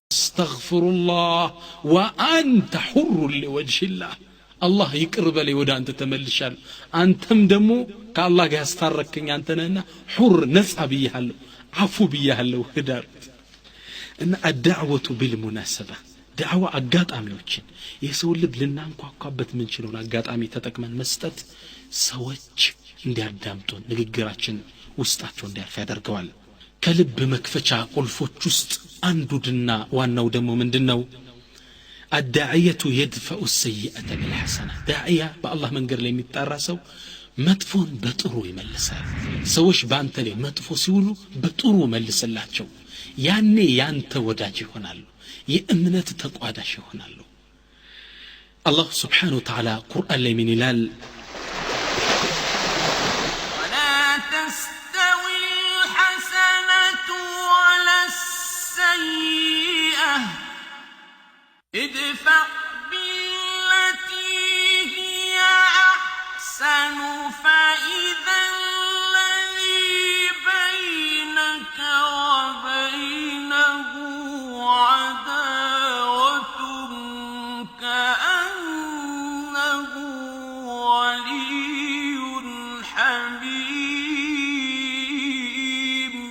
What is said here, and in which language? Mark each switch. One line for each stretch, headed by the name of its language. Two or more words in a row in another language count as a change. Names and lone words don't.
Arabic: استغفرullah وانت حر لوجه الله الله
Amharic: ይቅር በለኝ ወደ አንተ ተመልሻለሁ አንተም ደግሞ ከአላህ ጋር ያስታረከኝ አንተ ነህና ሁር ነጻ ብያለሁ አፉ ብያለሁ ህዳር እና
Arabic: الدعوه بالمناسبه
Amharic: ዳዕዋ አጋጣሚዎችን የሰው ልብ ልናንኳኳበት ምን ችለውን አጋጣሚ ተጠቅመን መስጠት ሰዎች እንዲያዳምጡን ንግግራችን ውስጣቸው እንዲያርፍ ያደርገዋል ከልብ መክፈቻ ቁልፎች ውስጥ አንዱና ዋናው ደግሞ ምንድነው
Arabic: الداعيه يدفع السيئه بالحسنه داعيه بالله
Amharic: መንገር ላይ የሚጣራሰው መጥፎን በጥሩ ይመልሳል ሰዎች ባንተ ላይ መጥፎ ሲውሉ በጥሩ መልስላቸው ያኔ ያንተ ወዳጅ ይሆናሉ የእምነት ተቋዳሽ ይሆናሉ አላህ
Arabic: سبحانه وتعالى
Amharic: ቁርአን ላይ ምን ይላል
Arabic: ولا تستوي الحسنة ولا السيئة ادفع بالتي هي أحسن فإذا الذي بينك وبينه عداوة كأنه ولي حميم